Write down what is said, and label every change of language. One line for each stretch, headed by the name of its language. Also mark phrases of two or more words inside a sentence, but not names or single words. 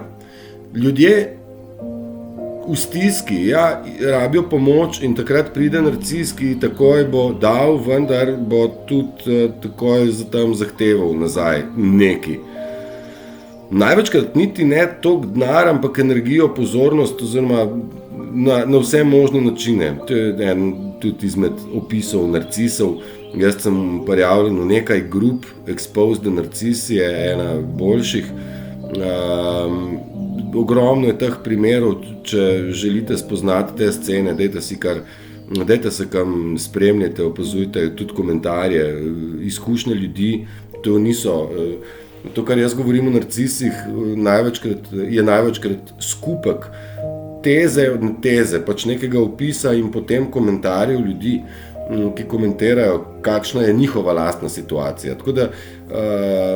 Slovenian: Ljudje v stiski, rabijo pomoč in takrat pride narcis, ki takoj bo dal, vendar bo tudi takoj tam zahteval nazaj neki. Največkrat niti ne toliko denar, ampak energijo, pozornost oziroma na vse možne načine. To je en tudi izmed opisov narcisov. Jaz sem prijavljen v nekaj grup, Exposed the Narcis je ena boljših. Ogromno je teh primerov, če želite spoznati te scene, dajte se kam spremljate, opazujte tudi komentarje, izkušnje ljudi. To, kar jaz govorim o narcisih, je največkrat skupek teze od teze, pač nekega opisa in potem komentarjev ljudi, ki komentirajo, kakšna je njihova lastna situacija.